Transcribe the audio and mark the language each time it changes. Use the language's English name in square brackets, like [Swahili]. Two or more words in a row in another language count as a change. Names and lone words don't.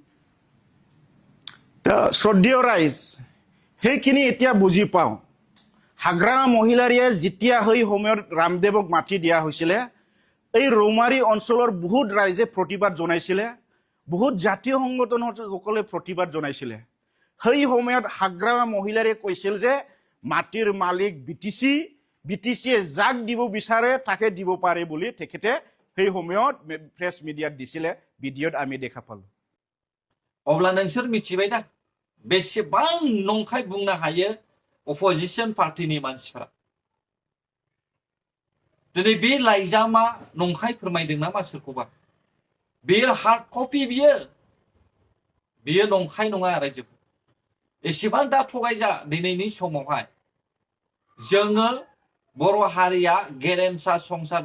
[Assamese] শ্ৰদ্ধেয় ৰাইজ সেইখিনি এতিয়া বুজি পাওঁ হাগ্ৰা মহিলাৰীয়ে যেতিয়া সেই সময়ত ৰামদেৱক মাটি দিয়া হৈছিলে এই ৰৌমাৰী অঞ্চলৰ বহুত ৰাইজে প্ৰতিবাদ জনাইছিলে বহুত জাতীয় সংগঠনসকলে প্ৰতিবাদ জনাইছিলে সেই সময়ত হাগ্ৰা মহিলাৰীয়ে কৈছিল যে মাটিৰ মালিক বিটিচিয়ে যাক দিব বিচাৰে তাকে দিব পাৰে বুলি তেখেতে সেই সময়ত [English] press media [Assamese] দিছিলে ভিডিঅ'ত আমি দেখা পালো [Bodo] अब्ला नोंसोर मिथिबाय ना बेसेबां नंखाय बुंनो हायो [English] opposition party [Bodo] मानसिफोरा दिनै बे लाइजामा नंखाय फोरमायदों नामा सोरखौबा बेयो [English] hard copy [Bodo] बियो नंखाय नङा रायजोफोर एसेबां दा थगायजा दिनैनि समावहाय जोङो बर' हारिया गेरेमसा संसार